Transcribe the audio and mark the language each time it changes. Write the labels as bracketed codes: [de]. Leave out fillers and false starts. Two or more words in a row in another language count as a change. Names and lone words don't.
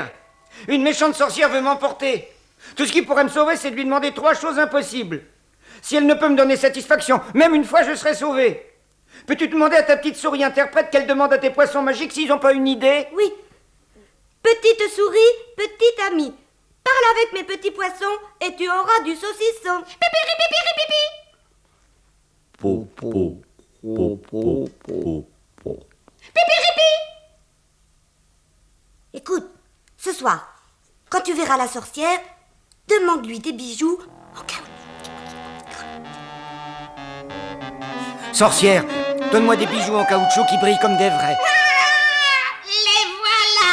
[fr] Une méchante sorcière veut m'emporter. Tout ce qui pourrait me sauver, c'est de lui demander 3 choses impossibles. Si elle ne peut me donner satisfaction, même une fois, je serai sauvé. Peux-tu demander à ta petite souris interprète qu'elle demande à tes poissons magiques s'ils n'ont pas une idée? Oui. Petite souris, petit ami. Parle avec mes petits poissons et tu auras du saucisson. Pipiri, pipiri, pipi. Po, po, po, po, po, po. Pipiripi. Écoute, ce soir, quand tu verras la sorcière, demande-lui des bijoux en caoutchouc. Sorcière, donne-moi des bijoux en caoutchouc qui brillent comme des vrais. Les voilà.